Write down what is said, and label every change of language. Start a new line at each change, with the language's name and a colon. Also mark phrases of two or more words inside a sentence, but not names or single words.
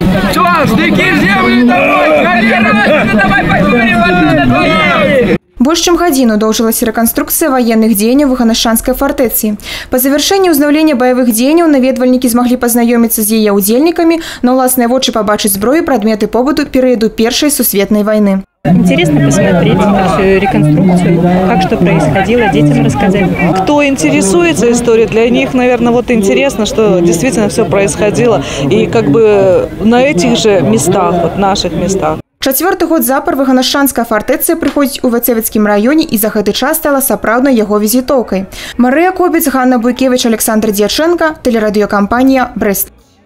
Belarusian: Больш чым гадзіну доўжылася рэканструкцыя ваенных дзеянняў Выганашчанскай фартэцы. Па завяршэнні ўзнаўлення баявых дзеянняў наведвальнікі змаглі пазнаёміцца з яе ўдзельнікамі, на ўласныя вочы пабачыць зброю, прадметы побыту перыяду Першай сусветнай вайны.
Russian: Интересно посмотреть всю реконструкцию, как что происходило, детям рассказать. Кто интересуется историей, для них, наверное, вот интересно, что действительно все происходило. И как бы на этих же местах, вот наших местах.
Belarusian: Чацвёрты год запар Выганашчанская фартэца прыходзіць у Вацевіцкім раёне і за гэты час стала сапраўднай яго візітоўкай. Марыя Кобец, Ганна Буйкевіч, Александр Дьяченко, тэлерадыёкампанія «Брэст».